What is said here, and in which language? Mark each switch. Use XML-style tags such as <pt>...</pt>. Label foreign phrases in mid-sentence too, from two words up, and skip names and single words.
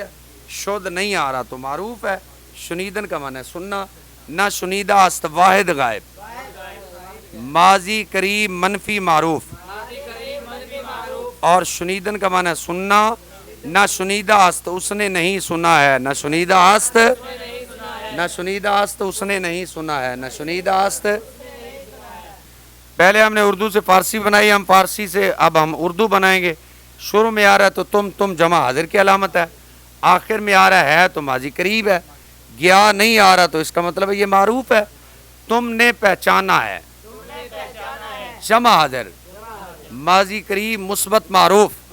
<ur>شد نہیں آ رہا تو معروف ہے. شنیدن کا معنی ہے سننا.</ur> <fa>نہ شنیدہ است</fa> <ur>واحد غائب. ماضی قریب منفی معروف. اور شنیدن کا معنی ہے سننا.</ur> <fa>نہ شنیدہ است</fa> <ur>اس نے نہیں سنا ہے.</ur> <fa>نہ شنیدہ است نہ شنیدہ است</fa> <ur>اس نے نہیں سنا ہے.</ur> <fa>نہ شنیدہ است.</fa> <ur>پہلے ہم نے اردو سے فارسی بنائی, ہم فارسی سے اب ہم اردو بنائیں گے. شروع میں آ رہا ہے تو تم جمع حاضر کی علامت ہے. آخر میں آ رہا ہے تو ماضی قریب ہے. گیا نہیں آ رہا تو اس کا مطلب ہے یہ معروف ہے. تم نے پہچانا ہے جمع حاضر ماضی قریب مثبت معروف.</ur>